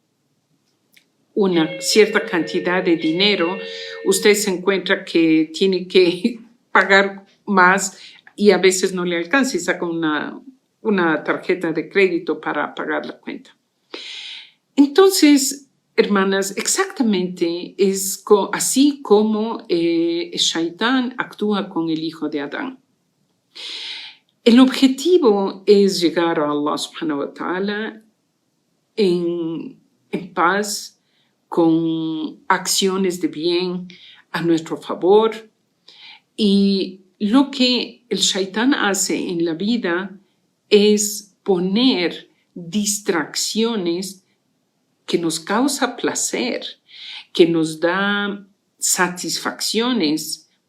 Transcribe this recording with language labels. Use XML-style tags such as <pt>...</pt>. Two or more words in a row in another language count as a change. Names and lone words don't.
<es>una cierta cantidad de dinero, usted se encuentra que tiene que pagar más y a veces no le alcanza y saca una tarjeta de crédito para pagar la cuenta. Entonces, hermanas, exactamente es así como Shaitán actúa con el hijo de Adán. El objetivo es llegar a</es> <ar>الله سبحانه وتعالى</ar> <es>en paz, con acciones de bien a nuestro favor. Y lo que el Shaitán hace en la vida es poner distracciones que nos causa placer, que nos da satisfacciones</es>